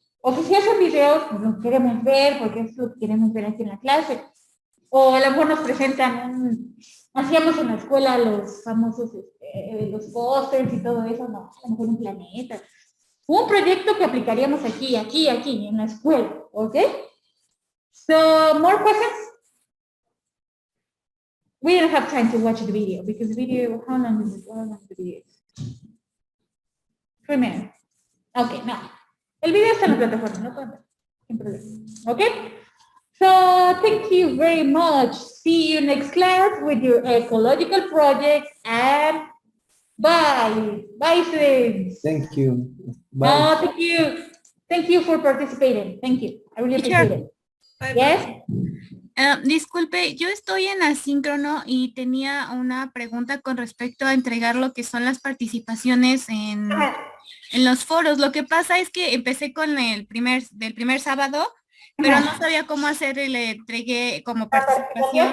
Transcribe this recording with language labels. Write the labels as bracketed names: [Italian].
[Spanish] O que si hacen videos, pues los queremos ver, porque es lo que queremos ver aquí en la clase. O a lo mejor nos presentan hacíamos en la escuela los famosos, los pósters y todo eso, no, a lo mejor un planeta. Un proyecto que aplicaríamos aquí, en la escuela, ¿ok? [English] So, more questions? We don't have time to watch the video, because the video, how long is the video? 3 minutes. Okay, no. [Spanish] El video está en la plataforma, no pueden ver, sin problema. [English] Okay? So, thank you very much. See you next class with your ecological project, and bye. Bye, students. Thank you. Bye. No, thank you. Thank you for participating. Thank you. I really appreciate it. Bye. Yes? [Spanish] Disculpe, yo estoy en asíncrono y tenía una pregunta con respecto a entregar lo que son las participaciones en los foros. Lo que pasa es que empecé con del primer sábado, pero no sabía cómo hacer y le entregué como participación.